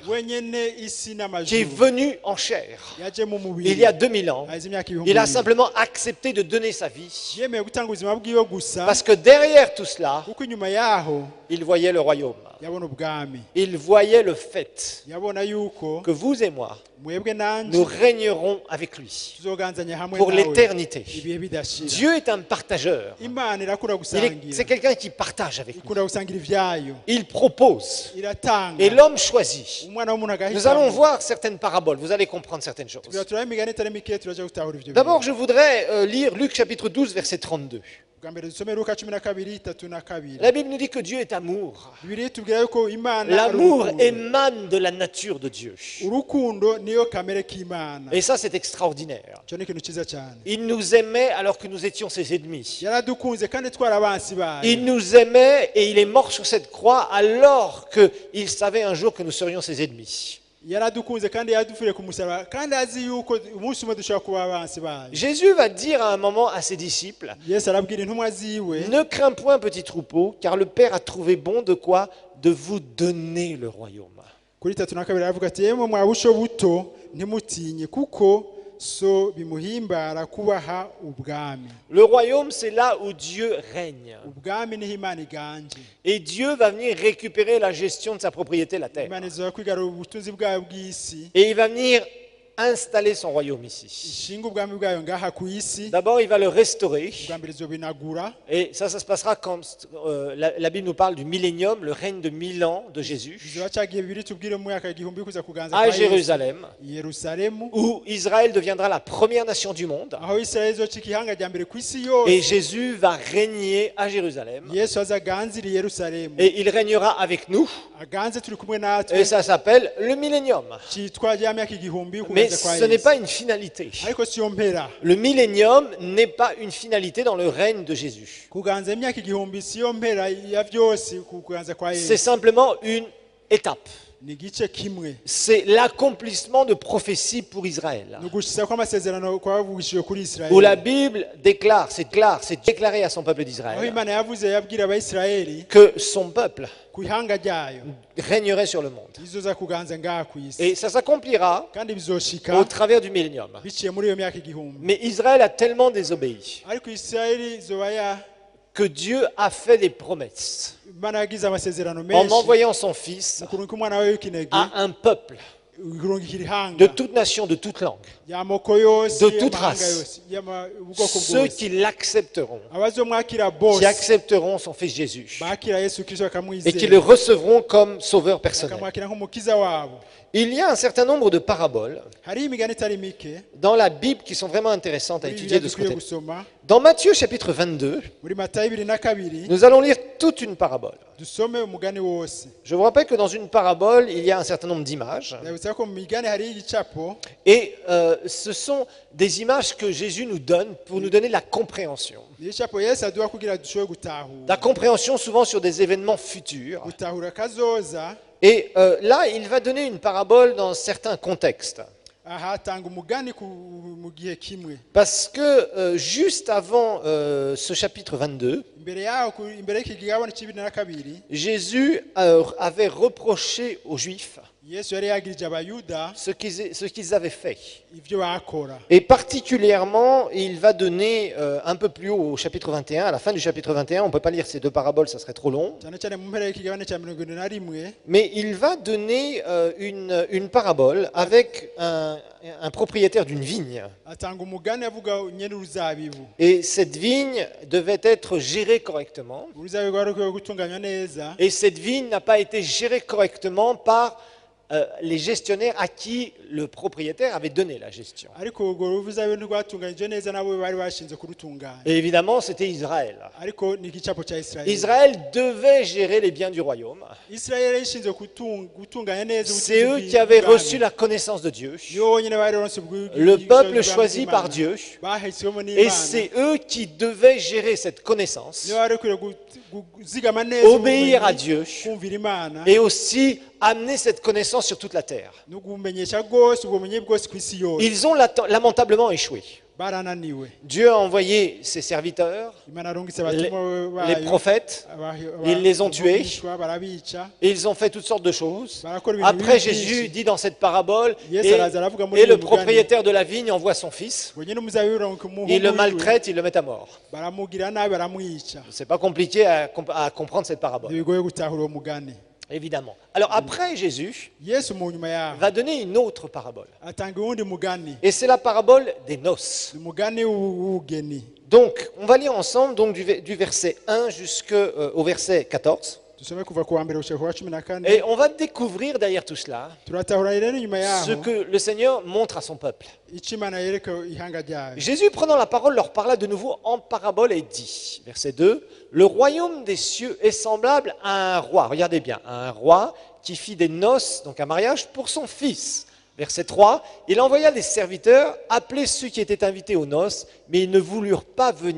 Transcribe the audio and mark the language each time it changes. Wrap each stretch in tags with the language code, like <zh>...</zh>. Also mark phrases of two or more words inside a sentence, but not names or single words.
<rn>wenyene isi</rn> <fr>qui est</fr> <rn>n'amajuru.</rn> <fr>venu en chair</fr> <rn>yaje mu mubiri.</rn> <fr>il y a 2000 ans.</fr> <rn>Haheze imyaka ibihumbi</rn> <fr>Il a</fr> <rn>bibiri.</rn> <fr>simplement accepté de donner sa vie.</fr> <rn>yemeye gutanga ubuzima bwiwe gusa</rn> <fr>Parce que derrière tout cela,</fr> <rn>kuko inyuma yaho</rn> <fr>il voyait le royaume.</fr> <rn>yabona ubwami.</rn> <fr>Il voyait le fait</fr> <rn>yabona yuko</rn> <fr>que vous et moi,</fr> <rn>mwebwe nanje</rn> <fr>nous régnerons avec lui</fr> <rn>tuzoganzanya hamwe</rn> <fr>pour</fr> <rn>nawe</rn> <fr>l'éternité.</fr> <rn>ibihe bidashira.</rn> <fr>Dieu est un partageur.</fr> <rn>Imana irakunda</rn> <fr>C'est</fr> <rn>gusangira.</rn> <fr>quelqu'un qui partage avec nous.</fr> <rn>ikunda gusangira ivyayo.</rn> <fr>Il propose.</fr> <rn>iratanga.</rn> <fr>Et l'homme choisit.</fr> <rn>umwana w'umuntu agahitamo.</rn> <fr>Nous allons voir certaines paraboles. Vous allez comprendre certaines choses.</fr> <rn>tugira turabe imigani itari mike turaja gutahura ivyo.</rn> <fr>D'abord, je voudrais lire Luc chapitre 12, verset 32.</fr> <rn>bwa mbere dusome Luka 12:32.</rn> <fr>La Bible nous dit que Dieu est amour.</fr> <rn>Bibiliya itubwira yuko Imana ari</rn> <fr>L'amour</fr> <rn>urukundo.</rn> <fr>émane de la nature de Dieu.</fr> <rn>urukundo niyo kamere k'Imana.</rn> <fr>Et ça, c'est extraordinaire.</fr> <rn>cyo ni ikintu cyiza cyane.</rn> <fr>Il nous aimait alors que nous étions ses ennemis.</fr> <rn>yaradukunze kandi twari abansi bayo.</rn> <fr>Il nous aimait et il est mort sur cette croix alors qu'il savait un jour que nous serions ses ennemis.</fr> <rn>yaradukunze kandi yadupfiriye ku musaraba kandi azi yuko umunsi umwe dushobora kuba abansi bayo.</rn> <fr>Jésus va dire à un moment à ses disciples,</fr> <rn>Yesu arabwira intumwa ziwe</rn> <fr>ne crains point, petit troupeau, car le Père a trouvé bon de quoi? De vous donner le royaume.</fr> <rn>kuri 32 aravuga ati yemwe mwabusho buto ntimutinye kuko so bimuhimbara kubaha ubwami.</rn> <fr>Le royaume, c'est là où Dieu règne.</fr> <rn>ubwami niho Imana iganje.</rn> <fr>Et Dieu va venir récupérer la gestion de sa propriété, la terre.</fr> <rn>Imana izoza kwigarura ubutunzi bwayo bw'isi.</rn> <fr>Et il va venir installer son royaume ici.</fr> <rn>ishinga ubwami bwayo ngaha ku isi.</rn> <fr>D'abord, il va le restaurer.</fr> <rn>ubwa mbere izobinagura.</rn> <fr>Et ça se passera quand la Bible nous parle du millénium, le règne de 1000 ans de Jésus,</fr> <rn>bizoba cyagiye bibiri tubwire mu mwaka igihumbi kuza kuganza</rn> <fr>à</fr> <rn>kwa Yesu.</rn> <fr>Jérusalem,</fr> <rn>i Yerusalemu.</rn> <fr>où Israël deviendra la première nation du monde.</fr> <rn>aho Israeli izocika ihanga rya mbere ku isi</rn> <fr>Et</fr> <rn>yose.</rn> <fr>Jésus va régner à Jérusalem.</fr> <rn>Yesu azaganzira i Yerusalemu.</rn> <fr>Et il régnera avec nous.</fr> <rn>aganze turi kumwe</rn> <fr>Et</fr> <rn>natwe.</rn> <fr>ça s'appelle le millénium.</fr> <rn>cyitwa rya myaka igihumbi</rn> <fr>Mais</fr> <rn>kuganza kwa</rn> <fr>ce n'est</fr> <rn>Yesu.</rn> <fr>pas une finalité.</fr> <rn>ariko siyo mpera.</rn> <fr>Le millénium n'est pas une finalité dans le règne de Jésus.</fr> <rn>kuganza imyaka igihumbi siyo mpera ya byose kuganza kwa</rn> <fr>C'est</fr> <rn>Yesu.</rn> <fr>simplement une étape.</fr> <rn>ni igice kimwe.</rn> <fr>C'est l'accomplissement de prophéties pour Israël.</fr> <rn>ni ugushyiza kw'amasezerano kwavugishijwe kuri</rn> <fr>Où la</fr> <rn>Israeli.</rn> <fr>Bible déclare, c'est déclaré à son peuple</fr> <rn>aho</rn> <fr>d'Israël</fr> <rn>Imana yavuze yabwira Abayisiraheli</rn> <fr>que son peuple</fr> <rn>ku ihanga ryayo</rn> <fr>régnerait sur le monde.</fr> <rn>izoza kuganza ngaha ku isi.</rn> <fr>Et ça s'accomplira</fr> <rn>kandi bizoshika</rn> <fr>au travers du millénium.</fr> <rn>biciye muri iyo myaka igihumbi.</rn> <fr>Mais Israël a tellement désobéi</fr> <rn>ariko Isiraheli izoba</rn> <fr>que Dieu a fait des promesses</fr> <rn>Imana yagize amasezerano</rn> <fr>en</fr> <rn>menshi</rn> <fr>envoyant son Fils</fr> <rn>mu kurungika umwana we w'ikinege</rn> <fr>à un peuple</fr> <rn>kurungikira ihanga</rn> <fr>de toute nation, de toute langue,</fr> <rn>y'amoko yose</rn> <fr>de toute</fr> <rn>y'amahanga</rn> <fr>race.</fr> <rn>yose ubwoko</rn> <fr>ceux</fr> <rn>bwose</rn> <fr>qui l'accepteront,</fr> <rn>abazomwakira</rn> <fr>qui</fr> <rn>bose</rn> <fr>accepteront son Fils Jésus</fr> <rn>bakira Yesu Kristo</rn> <fr>et qui</fr> <rn>bakamwizera</rn> <fr>le recevront comme sauveur personnel.</fr> <rn>bakamwakira nk'umukiza wabo.</rn> <fr>Il y a un certain nombre de paraboles</fr> <rn>Hari imigani itari mike</rn> <fr>dans la Bible qui sont vraiment intéressantes à</fr> <rn>muri</rn> <fr>étudier</fr> <rn>Bibiliya</rn> <fr>de ce</fr> <rn>dukwiye</rn> <fr>côté.</fr> <rn>gusoma.</rn> <fr>Dans Matthieu chapitre 22,</fr> <rn>Muri Matayo 22</rn> <fr>nous allons lire toute une parabole.</fr> <rn>dusome umugani wose.</rn> <fr>Je vous rappelle que dans une parabole, il y a un certain nombre d'images.</fr> <rn>Ndabutsa ko mu migani hari igicapo</rn> <fr>Et ce sont des images que Jésus nous donne pour nous donner la compréhension.</fr> <rn>n'igicapo Yesu aduha kugira dushobore</rn> <fr>La</fr> <rn>gutahura</rn> <fr>compréhension souvent sur des événements futurs.</fr> <rn>gutahura kazoza.</rn> <fr>Et là, il va donner une parabole dans certains contextes.</fr> <rn>Aha atanga umugani mu gihe kimwe.</rn> <fr>Parce que juste avant ce chapitre 22,</fr> <rn>Imbere yaho imbere y'iki gigabane c'22</rn> <fr>Jésus avait reproché aux Juifs</fr> <rn>Yesu yari yagirije abayuda</rn> <fr>ce qu'ils avaient fait.</fr> <rn>ivyo bakora.</rn> <fr>Et particulièrement, il va donner un peu plus haut au chapitre 21, à la fin du chapitre 21, on ne peut pas lire ces deux paraboles, ça serait trop long,</fr> <rn>Cyane cyane mu mpera y'ikigabane ca 21</rn> <fr>mais il va donner une parabole avec un propriétaire d'une vigne.</fr> <rn>atanga umugani avuga nyene uruzabibu.</rn> <fr>Et cette vigne devait être gérée correctement.</fr> <rn>Uruzabibu rwari rukwiye gutunganywa neza.</rn> <fr>Et cette vigne n'a pas été gérée correctement par les gestionnaires à qui le propriétaire avait donné la gestion.</fr> <rn>Ariko urwo ruzabibu ntirwatunganije neza nabo bari bashinze kurutunganya.</rn> <fr>Et évidemment, c'était Israël.</fr> <rn>Ariko ni igicapo ca Israeli.</rn> <fr>Israël devait gérer les biens du royaume.</fr> <rn>Israeli yashinze gutunganya neza</rn> <fr>C'est eux qui avaient reçu la connaissance de Dieu,</fr> <rn>yonyene bari ronse</rn> <fr>le peuple choisi par Dieu,</fr> <rn>bahisemo</rn> <fr>et</fr> <rn>n'Imana.</rn> <fr>c'est eux qui devaient gérer cette connaissance,</fr> <rn>Niyo bari bakwiye kuzigama neza</rn> <fr>obéir à</fr> <rn>ubumenyi,</rn> <fr>Dieu,</fr> <rn>kumvira Imana</rn> <fr>et aussi amener cette connaissance sur toute la terre.</fr> <rn>no kumenyesha rwose ubumenyi bwose ku isi yose.</rn> <fr>Ils ont lamentablement échoué.</fr> <rn>Barananiwe.</rn> <fr>Dieu a envoyé ses serviteurs,</fr> <rn>Imana arungitse</rn> <fr>les</fr> <rn>abatumwa</rn> <fr>les</fr> <rn>bayo,</rn> <fr>prophètes, ils les ont tués.</fr> <rn>barabica.</rn> <fr>et ils ont fait toutes sortes de choses.</fr> <rn>Barakora ibintu</rn> <fr>Après,</fr> <rn>bibi</rn> <fr>Jésus</fr> <rn>byinshi.</rn> <fr>dit dans cette parabole,</fr> <rn>Yesu araza aravuga muri</rn> <fr>et</fr> <rn>uyu</rn> <fr>le</fr> <rn>mugani,</rn> <fr>propriétaire de la vigne envoie son fils,</fr> <rn>ngo nyene umuzabibu uronka umuhungu</rn> <fr>il le</fr> <rn>wiwe,</rn> <fr>maltraite, il le met à mort.</fr> <rn>baramugira nabi baramwica.</rn> <fr>C'est pas compliqué à comprendre cette parabole,</fr> <rn>Ntibigoye gutahura uwo mugani.</rn> <fr>évidemment. Alors après, Jésus</fr> <rn>Yesu mu nyuma yaho</rn> <fr>va donner une autre parabole.</fr> <rn>atanga uwundi mugani,</rn> <fr>Et c'est la parabole des noces.</fr> <rn>umugani w'ubugeni.</rn> <fr>Donc, on va lire ensemble donc, du verset 1 jusqu'au verset 14.</fr> <rn>Dusome kuva ku wa mbere gushika ku wa 14.</rn> <fr>Et on va découvrir derrière tout cela</fr> <rn>Turatahura rero inyuma</rn> <fr>ce</fr> <rn>yaho</rn> <fr>que le Seigneur montre à son peuple.</fr> <rn>ico Imana yereka ihanga ryayo.</rn> <fr>Jésus, prenant la parole, leur parla de nouveau en parabole et dit, verset 2, « Le royaume des cieux est semblable à un roi, regardez bien, à un roi qui fit des noces, donc un mariage, pour son fils. » Verset 3, « Il envoya des serviteurs appeler ceux qui étaient invités aux noces, mais ils ne voulurent pas venir.</fr>